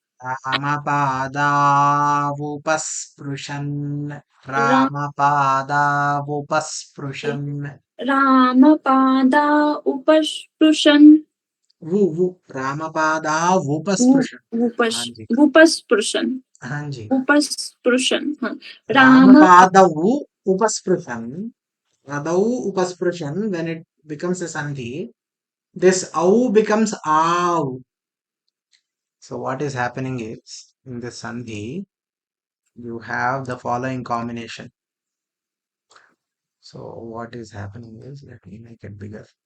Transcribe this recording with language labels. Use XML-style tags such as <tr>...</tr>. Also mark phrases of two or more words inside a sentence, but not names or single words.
<sa>रामपादावुपस्पृशन् रामपादावुपस्पृशन् रामपादा उपस्पृशन् वो रामपादावुपस्पृशन्।</sa> <hi>हाँ जी,</hi> <sa>उपस्पृशन्</sa> <hi>हाँ जी।</hi> <sa>उपस्पृशन् हाँ. रामपादौ उपस्पृशन्, पादौ उपस्पृशन्,</sa> <en>when it becomes a sandhi, this au becomes av. So what is happening is, in this sandhi, you have the following combination. So what is happening is, let me make it bigger.</en>